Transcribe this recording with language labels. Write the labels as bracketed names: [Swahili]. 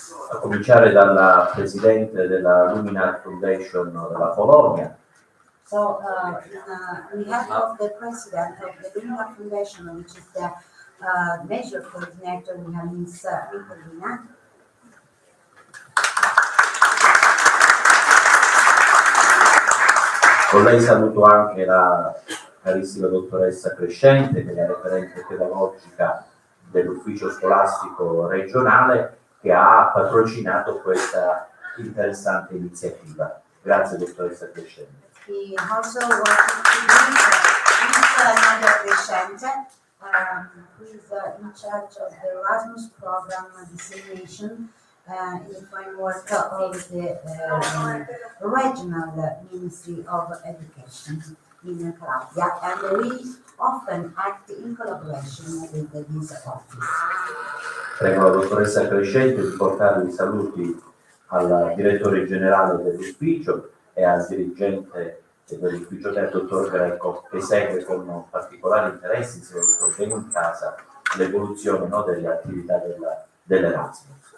[Italian] A cominciare dalla presidente della Luminar Foundation della Polonia. [English] So, on behalf of the president of the Englife Foundation, which is the major coordinator, we have Ms. Nicolina. [Italian] Con lei saluto anche la carissima dottoressa Crescente, che è la referente pedagogica dell'ufficio scolastico regionale, che ha patrocinato questa interessante iniziativa. Grazie dottoressa Crescente. [English] We also wanted to meet Nadia Crescente, who is in charge of the Erasmus program dissemination in the framework of the regional Ministry of Education in Calabria, and we often act in collaboration with this office. [Italian] Prego la dottoressa Crescente di portare i saluti al direttore generale dell'ufficio e al dirigente dell'ufficio del dottor Greco, che segue con particolare interesse, insieme al dottor Beni in casa, l'evoluzione, no, delle attività dell'Erasmus.